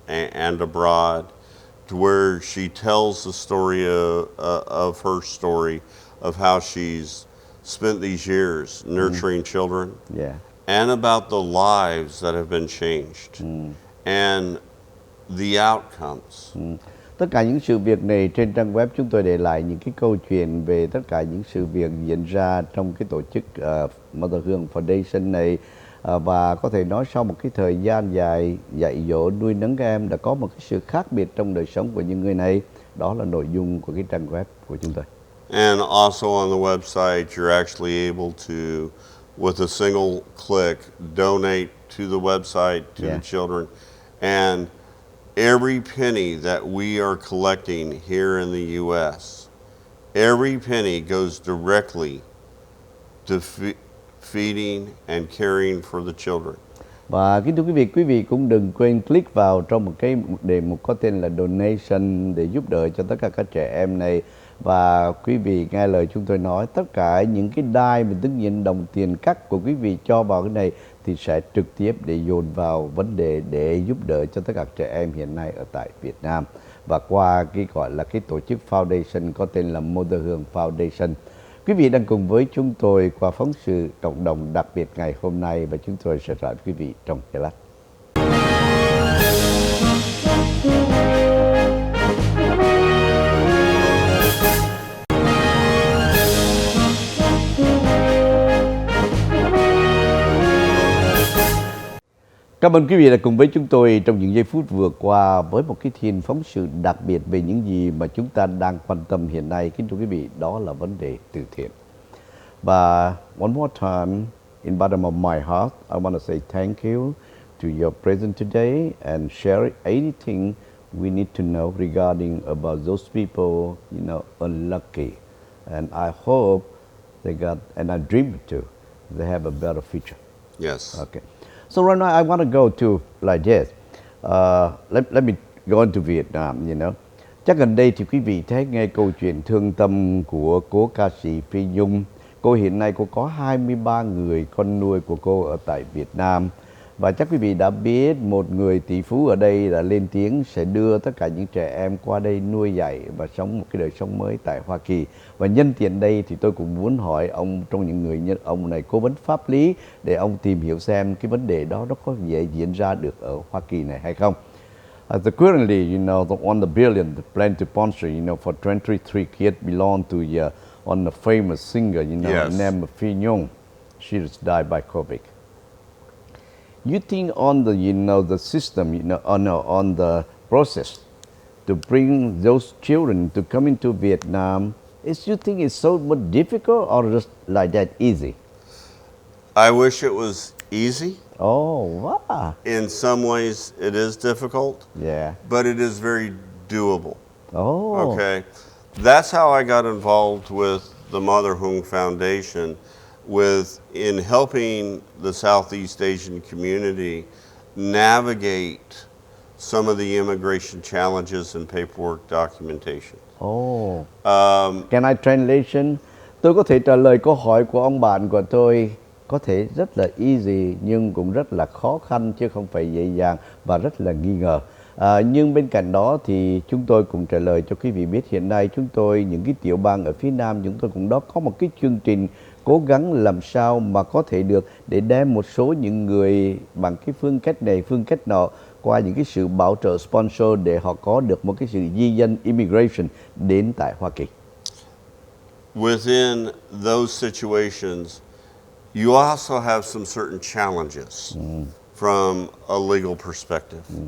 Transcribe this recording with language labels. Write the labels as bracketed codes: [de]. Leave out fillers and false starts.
[en] and abroad, to where she tells the story of her story of how she's spent these years nurturing children, and about the lives that have been changed, and the outcomes. [vi] Tất cả những sự việc này trên trang web chúng tôi để lại những cái câu chuyện về tất cả những sự việc diễn ra trong cái tổ chức Mother Hung Foundation này, và có thể nói sau một cái thời gian dài dạy dỗ nuôi nấng các em đã có một cái sự khác biệt trong đời sống của những người này. Đó là nội dung của cái trang web của chúng tôi. [en] And also on the website, you're actually able to, with a single click, donate to the website, to the children. And every penny that we are collecting here in the U.S., every penny goes directly to feeding and caring for the children. [vi] Và kính thưa quý vị cũng đừng quên click vào trong một cái đề mục có tên là donation để giúp đỡ cho tất cả các trẻ em này. Và quý vị nghe lời chúng tôi nói, tất cả những cái đai và tất nhiên đồng tiền cắt của quý vị cho vào cái này thì sẽ trực tiếp để dồn vào vấn đề để giúp đỡ cho tất cả trẻ em hiện nay ở tại Việt Nam. Và qua cái gọi là cái tổ chức foundation có tên là Mother Hung Foundation. Quý vị đang cùng với chúng tôi qua phóng sự cộng đồng đặc biệt ngày hôm nay, và chúng tôi sẽ lại quý vị trong giây lát. Cảm ơn quý vị đã cùng với chúng tôi trong những giây phút vừa qua với một cái thiên phóng sự đặc biệt về những gì mà chúng ta đang quan tâm hiện nay. Kính thưa quý vị, đó là vấn đề từ thiện. [en] Và one more time, in bottom of my heart, I want to say thank you to your presence today and share anything we need to know regarding about those people, unlucky. And I hope they got, and I dream too, they have a better future. Yes. Okay. So right now I want to go to like this. Let me go into Vietnam, [vi] Chắc gần đây thì quý vị thấy nghe câu chuyện thương tâm của cố ca sĩ Phi Nhung. Cô hiện nay cô có 23 người con nuôi của cô ở tại Việt Nam. Và chắc quý vị đã biết một người tỷ phú ở đây đã lên tiếng sẽ đưa tất cả những trẻ em qua đây nuôi dạy và sống một cái đời sống mới tại Hoa Kỳ. Và nhân tiện đây thì tôi cũng muốn hỏi ông, trong những người ông này cố vấn pháp lý, để ông tìm hiểu xem cái vấn đề đó nó có dễ diễn ra được ở Hoa Kỳ này hay không. [en] So currently, on the billion, the plan to sponsor, for 23 kids belong to on the famous singer, Yes. named Phi Nhung. She just died by COVID. You think on the, the system, on the process to bring those children to come into Vietnam, you think it's so much difficult or just like that easy? I wish it was easy. Oh, wow. In some ways, it is difficult, Yeah. but it is very doable. Oh. Okay. That's how I got involved with the Mother Hung Foundation, in helping the Southeast Asian community navigate some of the immigration challenges and paperwork documentation. Oh. Can I translation? [vi] Tôi có thể trả lời câu hỏi của ông bạn của tôi có thể rất là easy nhưng cũng rất là khó khăn chứ không phải dễ dàng và rất là nghi ngờ. Nhưng bên cạnh đó thì chúng tôi cũng trả lời cho quý vị biết hiện nay chúng tôi những cái tiểu bang ở phía Nam chúng tôi cũng đó có một cái chương trình cố gắng làm sao mà có thể được để đem một số những người bằng cái phương cách này phương cách nọ qua những cái sự bảo trợ sponsor để họ có được một cái sự di dân immigration đến tại Hoa Kỳ. [en] Within those situations, you also have some certain challenges from a legal perspective.